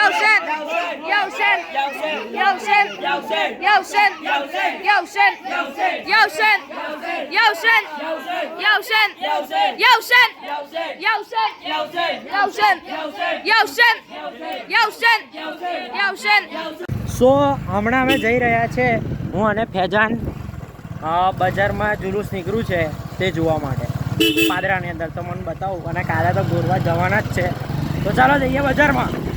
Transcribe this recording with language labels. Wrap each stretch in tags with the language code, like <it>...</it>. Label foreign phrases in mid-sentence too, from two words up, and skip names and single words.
<ar>حسين يا حسين يا حسين يا حسين يا حسين يا حسين يا حسين يا حسين يا حسين يا حسين يا حسين يا حسين يا حسين يا حسين.</ar> <gu>સો હમણાં અમે જઈ રહ્યા છે હું અને ફેજાન બજારમાં જુલુસ નીકળ્યું છે તે જોવા માટે પાદરાની અંદર. તો મને બતાવું, અને કાલે તો ગોરવા જવાના જ છે. તો ચાલો જઈએ બજારમાં.</gu>